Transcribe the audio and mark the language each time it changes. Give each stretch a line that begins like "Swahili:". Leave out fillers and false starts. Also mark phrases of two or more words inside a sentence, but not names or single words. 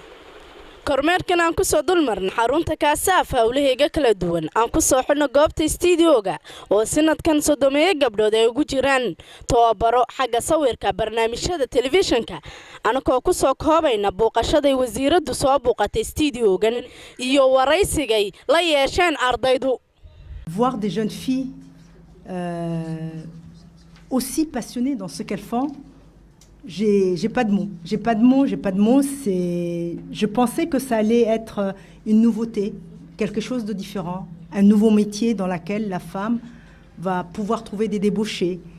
Somali: kormeerkan aan ku soo dulmarnay xarunta Kasaaf hawlaheega kala duwan aan ku soo xidhno goobta studio-ga oo sanadkan sodomeeyo gabdhood ay ugu jiraan tababaro xagga sawirka barnaamijyada telefishinka anagoo ku soo koobayna booqashada wasiiradu soo booqatay studio-gan iyo waraysigay la yeesheen ardaydu.
French: Voir des jeunes filles aussi passionnées dans ce qu'elles font. J'ai pas de mots, je pensais que ça allait être une nouveauté, quelque chose de différent, un nouveau métier dans lequel la femme va pouvoir trouver des débouchés.